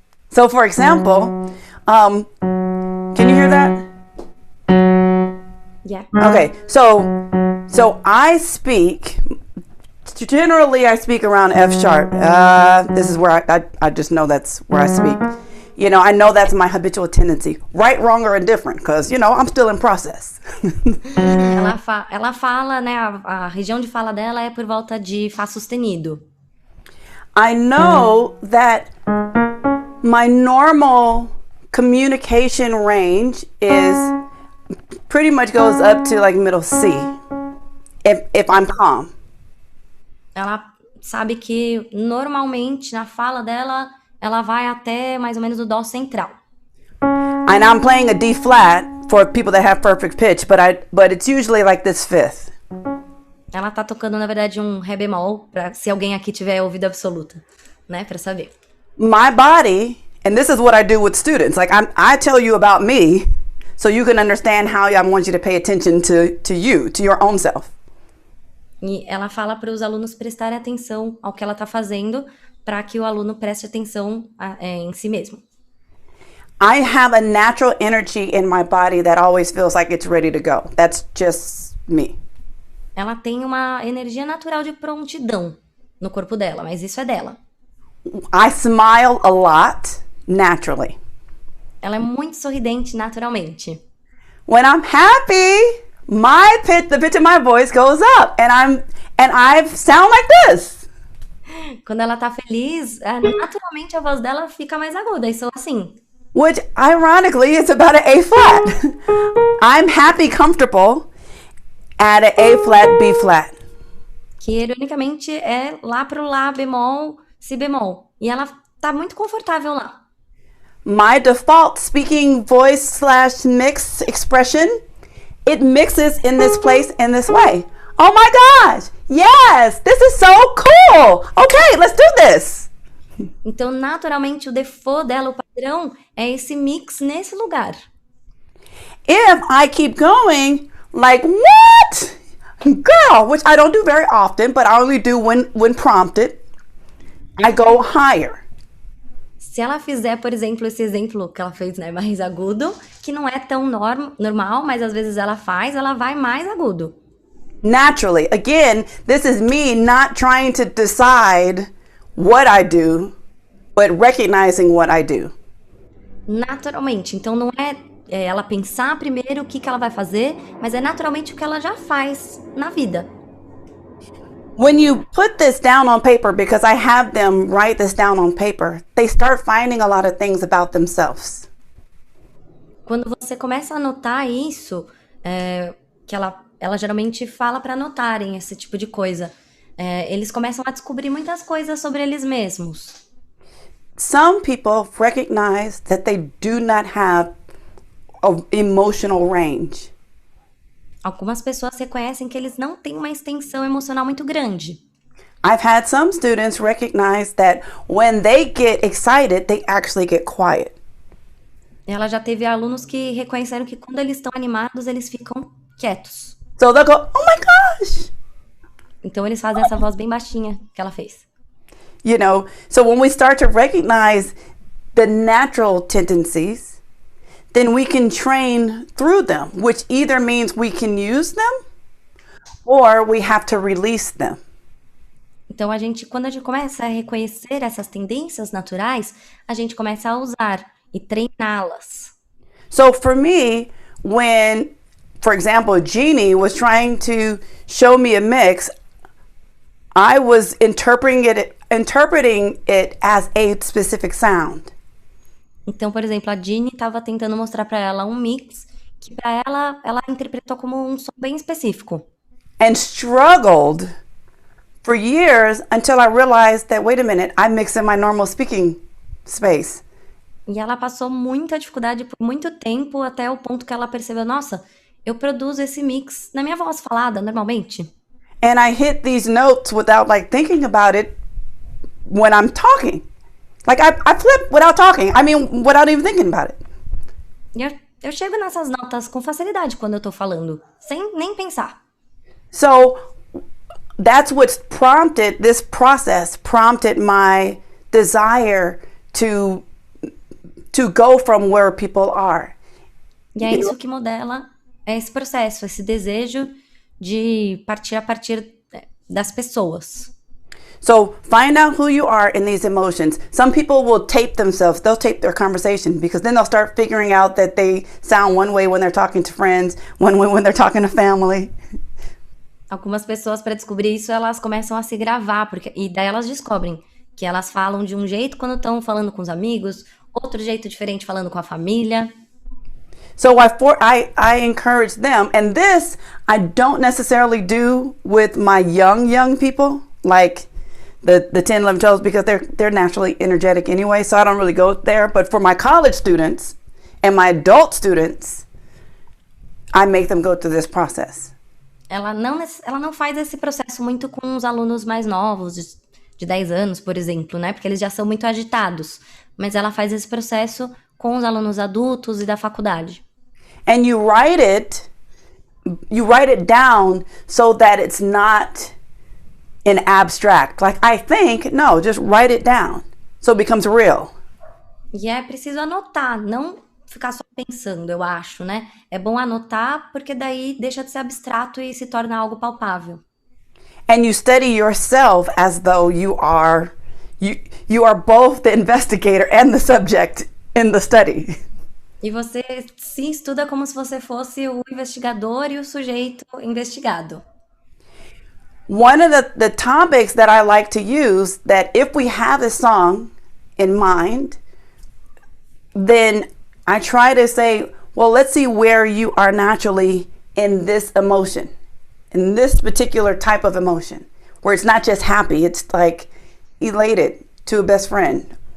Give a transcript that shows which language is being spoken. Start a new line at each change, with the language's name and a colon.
English: So, for example, can you hear that? Yeah. Okay, so I speak. Generally, I speak around F sharp. This is where I just know that's where I speak. You know, I know that's my habitual tendency. Right, wrong, or indifferent, because, you know, I'm still in process.
Portuguese: Ela fala, né, a região de fala dela é por volta de Fá sustenido.
English: I know that my normal communication range is pretty much goes up to like middle C if I'm calm.
Portuguese: Ela sabe que normalmente na fala dela ela vai até mais ou menos o dó central.
English: And I'm playing a D flat for people that have perfect pitch, but it's usually like this fifth.
Portuguese: Ela tá tocando na verdade um ré bemol, para se alguém aqui tiver ouvido absoluta, né, para saber.
English: My body, and this is what I do with students. Like I tell you about me, so you can understand how I want you to pay attention to you, to your own self.
Portuguese: E ela fala para os alunos prestarem atenção ao que ela está fazendo, para que o aluno preste atenção em si mesmo.
English: I have a natural energy in my body that always feels like it's ready to go. That's just me.
Portuguese: Ela tem uma energia natural de prontidão no corpo dela, mas isso é dela.
English: I smile a lot naturally.
Portuguese: Ela é muito sorridente naturalmente.
English: When I'm happy, the pitch of my voice goes up, and I sound like this.
Portuguese: Quando ela tá feliz, naturalmente a voz dela fica mais aguda, e sou assim.
English: Which, ironically, is about an A flat. I'm happy, comfortable at an A flat, B flat.
Portuguese: Que ironicamente é lá pro Lá bemol, Si bemol. E ela tá muito confortável lá.
English: My default speaking voice / mix expression, it mixes in this place in this way. Oh my gosh, yes, this is so cool. Okay, let's do this.
Portuguese: Então, naturalmente, o default dela, o padrão, é esse mix nesse lugar.
English: If I keep going, like, what? Girl, which I don't do very often, but I only do when prompted, I go higher.
Portuguese: Se ela fizer, por exemplo, esse exemplo que ela fez, né, mais agudo, que não é tão normal, mas às vezes ela vai mais agudo.
English: Naturally. Again, this is me not trying to decide what I do, but recognizing what I do.
Portuguese: Naturalmente. Então não é ela pensar primeiro o que ela vai fazer, mas é naturalmente o que ela já faz na vida.
English: When you put this down on paper, because I have them write this down on paper, they start finding a lot of things about themselves.
Portuguese: Quando você começa a anotar isso, que ela geralmente fala para anotarem esse tipo de coisa, eles começam a descobrir muitas coisas sobre eles mesmos.
English: Some people recognize that they do not have an emotional range.
Portuguese: Algumas pessoas reconhecem que eles não têm uma extensão emocional muito grande.
English: I've had some students recognize that when they get excited, they actually get quiet.
Portuguese: Ela já teve alunos que reconheceram que quando eles estão animados, eles ficam quietos.
English: So they'll go, oh my gosh!
Portuguese: Então eles fazem essa voz bem baixinha que ela fez.
English: You know, so when we start to recognize the natural tendencies, then we can train through them, which either means we can use them or we have to release them.
Portuguese: Então quando a gente começa a reconhecer essas tendências naturais, a gente começa a usar e treiná-las.
English: So for me, when, for example, Jeannie was trying to show me a mix, I was interpreting it as a specific sound.
Portuguese: Então, por exemplo, a Jeannie estava tentando mostrar para ela um mix que para ela interpretou como um som bem específico.
English: And struggled for years until I realized that, wait a minute, I mix in my normal speaking space.
Portuguese: E ela passou muita dificuldade por muito tempo até o ponto que ela percebeu, nossa, eu produzo esse mix na minha voz falada normalmente.
English: And I hit these notes without like thinking about it when I'm talking. Like I flip without talking. I mean, without even thinking about it.
Portuguese: E eu chego nessas notas com facilidade quando eu tô falando, sem nem pensar.
English: So that's what's prompted, this process prompted my desire to go from where people are.
Portuguese: E é isso que modela esse processo, esse desejo de partir a partir das pessoas.
English: So find out who you are in these emotions. Some people will tape themselves. They'll tape their conversation because then they'll start figuring out that they sound one way when they're talking to friends, one way when they're talking to family.
Portuguese: Algumas pessoas, para descobrir isso, elas começam a se gravar, e daí elas descobrem que elas falam de um jeito quando estão falando com os amigos, outro jeito diferente falando com a família.
English: So I encourage them, and this I don't necessarily do with my young people, like the 10, 11, 12, because they're naturally energetic anyway, so I don't really go there. But for my college students and my adult students, I make them go through this process.
Portuguese: Ela não faz esse processo muito com os alunos mais novos, de 10 anos, por exemplo, né? Porque eles já são muito agitados. Mas ela faz esse processo com os alunos adultos e da faculdade.
English: And you write it down so that it's not in abstract. Like I think, no, just write it down so it becomes real.
Portuguese: E é preciso anotar, não ficar só pensando, eu acho, né? É bom anotar porque daí deixa de ser abstrato e se torna algo palpável.
English: And you study yourself as though you are both the investigator and the subject in the study.
Portuguese: E você se estuda como se você fosse o investigador e o sujeito investigado.
English: One of the topics that I like to use, that if we have a song in mind, then I try to say, well, let's see where you are naturally in this emotion, in this particular type of emotion, where it's not just happy, it's like elated to a best friend.